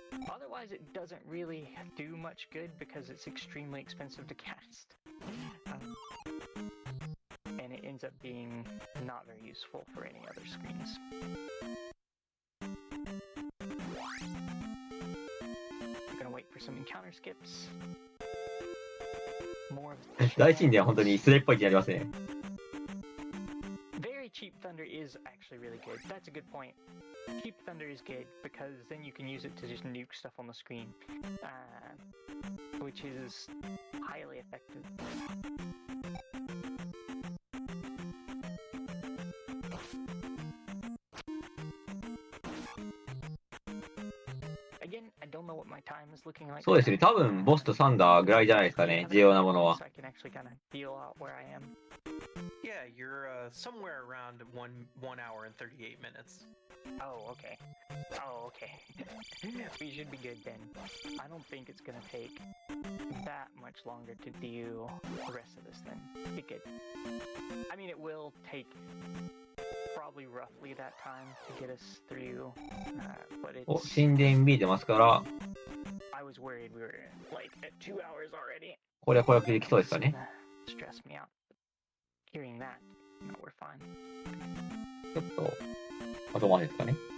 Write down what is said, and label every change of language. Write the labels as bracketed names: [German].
[English] Otherwise, it doesn't really do much good because it's extremely expensive to cast. And it ends up being not very useful for any other screens. I'm gonna wait for some encounter skips. More of the [Japanese] 大神殿は本当にスレっぽい気になりますね。 [English] Very cheap thunder is actually really good. That's a good point. Cheap thunder is good because then you can use it to just nuke stuff on the screen, which is highly effective. Again, I don't know what my time is looking like. [Japanese] そうですね。多分ボスとサンダーぐらいじゃないですかね。重要なものは。 [English] So I can actually kind of feel out where I am. Yeah, you're somewhere around 1 hour and 38 minutes. Oh, okay. Oh, okay. We should be good then. I don't think it's gonna take that much longer to do the rest of this then. Be good. I mean, it will take probably roughly that time to get us through, but [Japanese] お、 [English] it's... [Japanese] 神殿見えてますから、 [English] I was worried we were like at 2 hours already. [Japanese] これは攻略できそうですかね。 [English] Stress me out. Hearing that, no, we're fine. [Japanese] ちょっと、後回しですかね。